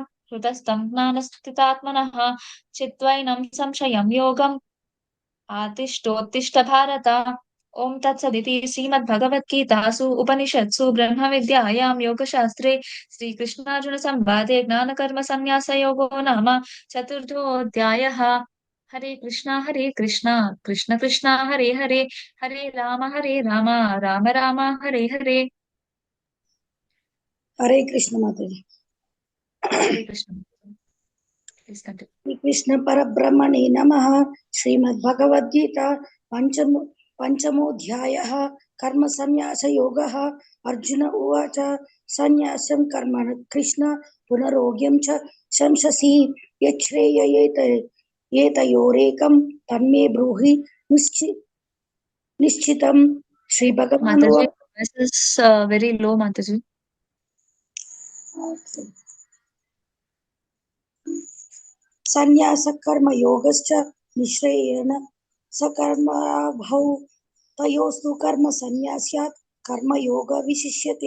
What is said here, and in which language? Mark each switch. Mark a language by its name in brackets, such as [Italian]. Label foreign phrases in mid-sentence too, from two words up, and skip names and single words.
[Sanskrit] हृतस्थं ज्ञानस्थितात्मनः चित्त्वैनं संशयं योगम् आतिष्ठोत्तिष्ठ भारत ॐ तत्सदिति श्रीमद्भगवद्गीतासु उपनिषत्सु ब्रह्मविद्यायां योगशास्त्रे श्रीकृष्णार्जुनसंवादे ज्ञानकर्मसन्न्यासयोगो नाम चतुर्थोऽध्यायः हरे कृष्णा कृष्ण कृष्णा हरे हरे हरे राम राम राम हरे हरे हरे कृष्ण माताजी। हरे कृष्ण [English] Please continue. [Sanskrit] श्री कृष्ण परब्रह्मणे नमः। श्रीमद्भगवद्गीता पंचमोऽध्यायः कर्म संन्यास योगः। अर्जुन उवाच संन्यासं कर्मण कृष्ण पुनरोग्यं च शंससि यच्छ्रेययेतयोरेकं तन्मे ब्रूहि निश्चितं। श्री भगवान् [English] Mataji, this is very low, Mataji. [Sanskrit] संन्यास कर्म योगश्च निःश्रेयेण सकर्मभौ तयोस्तु कर्म संन्यास्यात् कर्मयोग विशिष्यते।